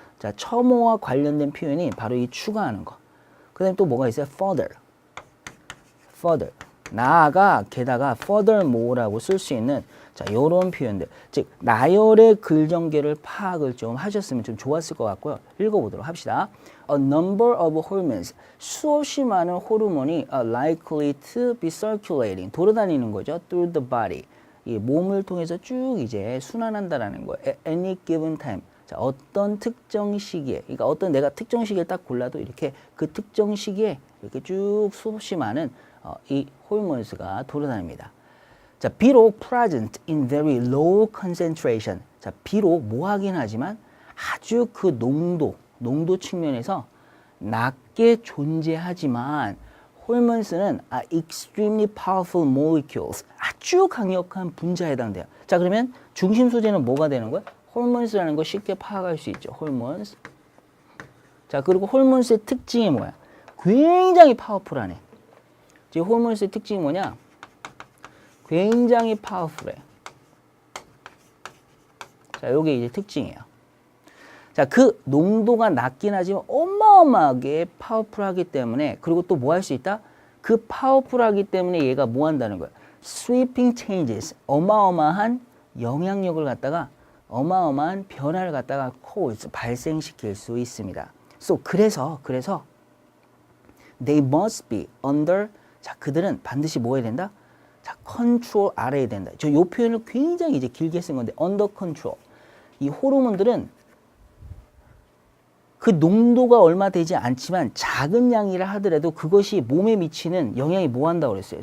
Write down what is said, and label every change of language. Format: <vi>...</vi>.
<ko>자, 첨어와 관련된 표현이 바로 이 추가하는 거. 그 다음에 또 뭐가 있어요?</ko> <en>further.</en> <ko>나아가, 게다가 furthermore라고 쓸 수 있는 자, 요런 표현들. 즉, 나열의 글전개를 파악을 좀 하셨으면 좀 좋았을 것 같고요. 읽어보도록 합시다.</ko> <en>A number of hormones.</en> <ko>수없이 많은 호르몬이</ko> <en>are likely to be circulating.</en> <ko>돌아다니는 거죠.</ko> <en>through the body.</en> <ko>이 몸을 통해서 쭉 이제 순환한다라는 거예요.</ko> <en>At any given time.</en> <ko>자, 어떤 특정 시기에, 그러니까 어떤 내가 특정 시기를 딱 골라도 이렇게 그 특정 시기에 이렇게 쭉 수없이 많은 이 호르몬스가 돌아다닙니다. 자, 비록</ko> <en>present in very low concentration.</en> <ko>자, 비록 뭐하긴 하지만 아주 그 농도 측면에서 낮게 존재하지만 호르몬스는</ko> <en>extremely powerful molecules.</en> <ko>아주 강력한 분자에 해당돼요. 자, 그러면 중심 소재는 뭐가 되는 거야? 호르몬스라는 거 쉽게 파악할 수 있죠. 호르몬스. 자, 그리고 호르몬스의 특징이 뭐야? 굉장히 파워풀하네. 지금 호르몬스의 특징이 뭐냐? 굉장히 파워풀해. 자, 요게 이제 특징이에요. 자, 그 농도가 낮긴 하지만 어마어마하게 파워풀하기 때문에 그리고 또 뭐 할 수 있다? 그 파워풀하기 때문에 얘가 뭐 한다는 거야?</ko> <en>sweeping changes.</en> <ko>어마어마한 영향력을 갖다가 어마어마한 변화를 갖다가 발생시킬 수 있습니다. 그래서</ko> <en>they must be under.</en> <ko>자, 그들은 반드시 뭐 해야 된다? 자, 컨트롤 아래에 된다. 저 요 표현을 굉장히 이제 길게 쓴 건데 under control. 이 호르몬들은 그 농도가 얼마 되지 않지만 작은 양이라 하더라도 그것이 몸에 미치는 영향이 뭐 한다고 그랬어요?</ko>